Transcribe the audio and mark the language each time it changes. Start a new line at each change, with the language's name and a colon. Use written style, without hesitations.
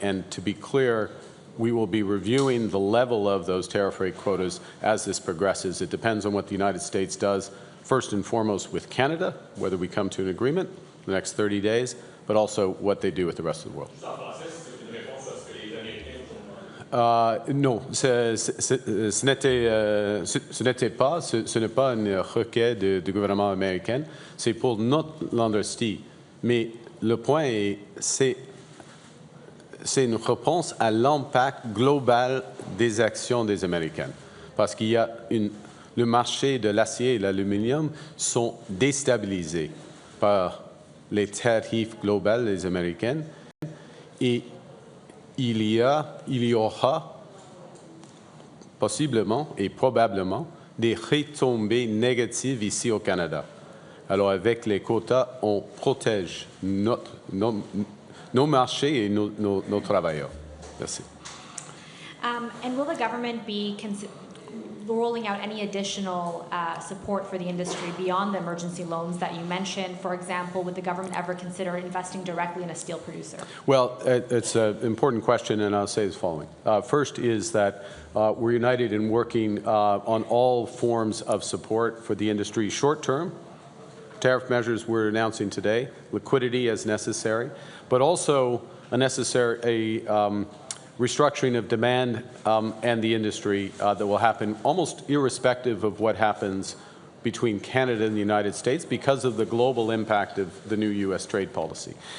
English: And to be clear, we will be reviewing the level of those tariff rate quotas as this progresses. It depends on what the United States does, first and foremost with Canada, whether we come to an agreement in the next 30 days, but also what they do with the rest of the world.
French: Non, ce n'est pas une requête du gouvernement américain, c'est pour notre industrie. Mais le point est, c'est une réponse à l'impact global des actions des Américains. Parce qu'il y a le marché de l'acier et de l'aluminium sont déstabilisés par les tarifs globaux des Américains et il y aura possiblement et probablement des retombées négatives ici au Canada. Alors avec les quotas, on protège nos marchés et nos travailleurs. Merci.
English: And will the government be rolling out any additional support for the industry beyond the emergency loans that you mentioned? For example, would the government ever consider investing directly in a steel producer? Well, it's an important question, and I'll say the following. First is that we're united in working on all forms of support for the industry short-term, tariff measures we're announcing today, liquidity as necessary, but also a necessary restructuring of demand and the industry that will happen almost irrespective of what happens between Canada and the United States because of the global impact of the new U.S. trade policy.